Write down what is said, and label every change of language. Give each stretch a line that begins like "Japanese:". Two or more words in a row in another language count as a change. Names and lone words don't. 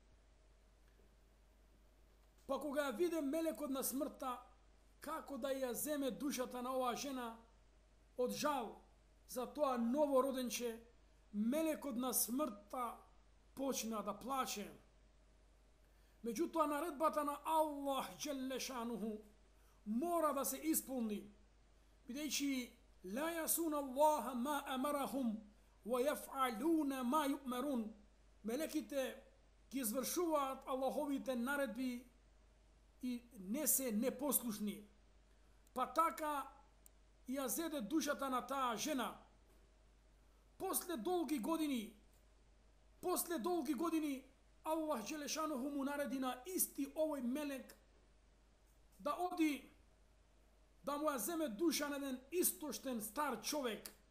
Macedonian: Па кога ја виде мелекот на смртта како да ја земе душата на оваа жена, од жал за тоа ново роденче, мелекот на смртта почна да плаче. Меѓутоа наредбата на
Arabic: الله جل شأنه
Macedonian: мора да се исполни, бидејќи
Arabic: لا يعصون الله ما أمرهم ويفعلون ما يؤمرون.
Macedonian: Мелеките ги извршуваат Аллаховите наредби и не се непослушни. Па така ја зеде душата на таа жена. После долги години,
Arabic: الله جل شأنه
Macedonian: му нареди на исти овој мелек да оди да му ја земе душа на еден истоштен стар човек.